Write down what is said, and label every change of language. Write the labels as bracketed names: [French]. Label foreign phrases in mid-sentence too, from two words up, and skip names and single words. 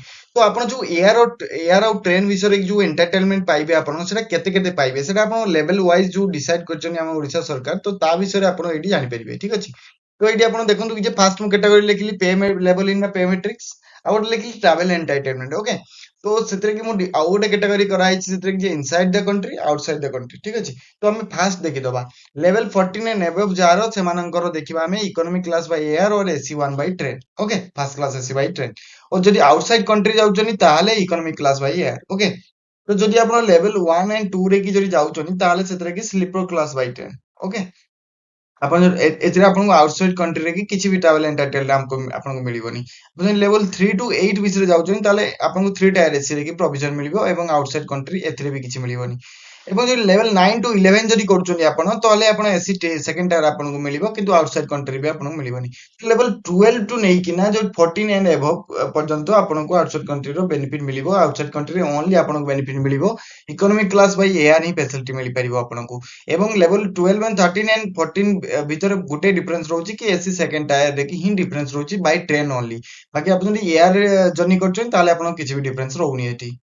[Odia] ତ ଆପଣ ଯୋଉ ଏୟାର ଆଉ ଟ୍ରେନ ବିଷୟରେ ଯୋଉ ଏଣ୍ଟରଟେନମେଣ୍ଟ ପାଇବେ ଆପଣ, ସେଟା କେତେ ପାଇବେ ସେଟା ଆପଣ [English] level wise [Odia] ଯୋଉ ଡିସାଇଡ କରିଛନ୍ତି ଆମ ଓଡିଶା ସରକାର, ତ ତା ବିଷୟରେ ଆପଣ ଏଇଠି ଜାଣିପାରିବେ, ଠିକ ଅଛି। ତ ଏଇଠି ଆପଣ ଦେଖନ୍ତୁ କି ଯେ ଫାଷ୍ଟ ମୁଁ କ୍ୟାଟାଗୋରୀ ଲେଖିଲି [English] pay level in pay matrix, [Odia] ଆଉ ଗୋଟେ ଲେଖିଲି [English] travel entertainment, [Odia] ଓକେ। ତ ସେଥିରେ କି ମୁଁ ଆଉ ଗୋଟେ କ୍ୟାଟାଗୋରୀ କରାହେଇଛି ସେଥିରେ କି ଯେ [English] inside the country outside the country, [Odia] ଠିକ ଅଛି। ତ ଆମେ ଫାଷ୍ଟ ଦେଖିଦବା [English] level 14 and above [Odia] ଯାହାର ସେମାନଙ୍କର ଦେଖିବା ଆମେ [English] economic class by air और AC 1 by train, okay. first class AC by train. और ଯଦି outside country [Odia] ଯାଉଛନ୍ତି ତାହେଲେ [English] economic class by air, okay. [Odia] ତ ଯଦି ଆପଣ [English] level 1 and 2 [Odia] ରେ କି ଯଦି ଯାଉଛନ୍ତି ତାହେଲେ ସେଥିରେ କି [English] sleeper class by train, okay. [Odia] ଆପଣ ଏଥିରେ ଆପଣଙ୍କୁ [English] outside countryରେ [Odia] କି କିଛି ବି [English] travel entertainment [Odia] ଆପଣଙ୍କୁ ମିଳିବନି। ଆପଣ [English] level 3 to 8 [Odia] ବିଷୟରେ ଯାଉଛନ୍ତି ତାହେଲେ ଆପଣଙ୍କୁ [English] 3 tier AC [Odia] ରେ କି ପ୍ରୋଭିଜନ ମିଳିବ ଏବଂ [English] outside country [Odia] ଏଥିରେ ବି କିଛି ମିଳିବନି। ଏବଂ ଯଦି [English] level 9 to 11 [Odia] ଯଦି କରୁଛନ୍ତି ଆପଣ, ତାହେଲେ ଆପଣ [English] AC second tier [Odia] ଆପଣଙ୍କୁ ମିଳିବ କିନ୍ତୁ [English] outside country [Odia] ବି ଆପଣଙ୍କୁ ମିଳିବନି। [English] level 12 to [Odia] ନେଇକିନା ଯୋଉ [English] 14 and above [Odia] ପର୍ଯ୍ୟନ୍ତ ଆପଣଙ୍କୁ [English] outside countryର benefit [Odia] ମିଳିବ। [English] outside countryରେ only [Odia] ଆପଣଙ୍କୁ ବେନିଫିଟ ମିଳିବ [English] economic class by air [Odia] ହିଁ ଫ୍ୟାସିଲିଟି ମିଳିପାରିବ ଆପଣଙ୍କୁ। ଏବଂ [English] level 12 and 13 and 14 [Odia] ଭିତରେ ଗୋଟେ ଡିଫରେନ୍ସ ରହୁଛି କି [English] AC second tier [Odia] ରେ କି ହିଁ ଡିଫରେନ୍ସ ରହୁଛି [English] by train only. [Odia] ବାକି ଆପଣ ଯଦି [English] air journey [Odia] କରୁଛନ୍ତି ତାହେଲେ ଆପଣଙ୍କୁ କିଛି ବି ଡିଫରେନ୍ସ ରହୁନି ଏଠି।